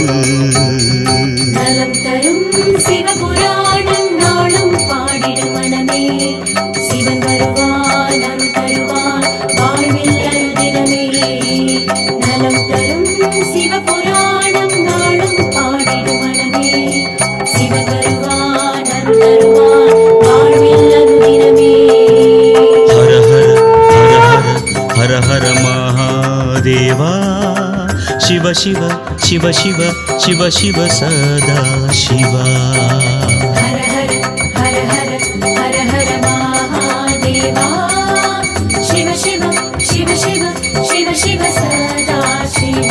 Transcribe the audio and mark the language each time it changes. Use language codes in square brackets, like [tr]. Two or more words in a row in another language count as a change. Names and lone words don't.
[ta] நலம் தரும் சிவபுராணம் நாளும் பாடிடும் மனமே சிவன் வருவான் அருள் தருவான் வாழ்வில் அருதினமே நலம் தரும் சிவபுராணம் நாளும் பாடிடும் மனமே சிவன் வருவான் அருள் தருவான் வாழ்வில் அருதினமே [sa] हर हर महादेवा शिव शिव शिव शिव शिव शिव सदा शिवा हर हर हर हर हर हर महादेवा शिव शिव शिव शिव शिव शिव सदा शिवा